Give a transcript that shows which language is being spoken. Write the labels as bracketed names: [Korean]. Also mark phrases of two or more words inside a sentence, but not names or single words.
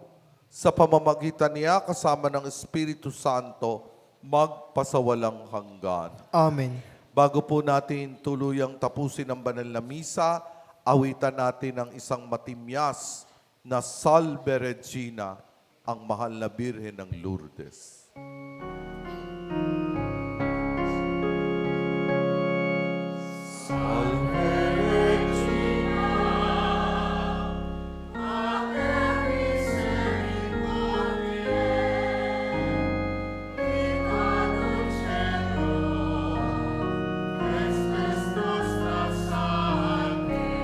[Filipino] Sa pamamagitan niya kasama ng Espiritu Santo, magpasawalang hanggan. Amen. Bago po natin tuluyang tapusin ang banal na misa, awitan natin ang isang matimyas na Salve Regina, ang mahal na Birhen ng Lourdes. [Latin] Salve Regina, Mater Misericordiae, Vita Dulcedo, Estes nostra salve.